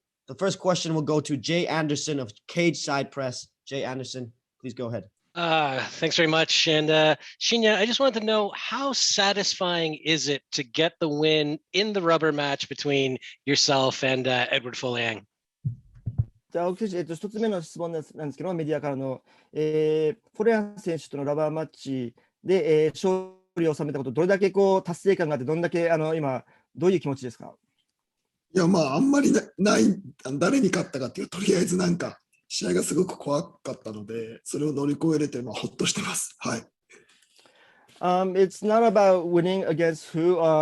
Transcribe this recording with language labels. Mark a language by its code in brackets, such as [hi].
[en] The first question will go to Jay Anderson of Cage Side Press. Jay Anderson, please go ahead. Thanks very much. And Shinya, I just wanted to know, how satisfying is it to get the win in the rubber match between yourself and Eduard Folayang? [ja] じゃあ、青木選手、一つ目の質問なんですけど、メディアからの、フォレアン選手とのラバーマッチで、勝利を収めたこと、どれだけ達成感があって、どんだけ今、どういう気持ちですか？いや、あんまりない、誰に勝ったかっていう、とりあえずなんか、試合がすごく怖かったので、それを乗り越えれて、ほっとしてます。はい。 [en] It's not about winning against who.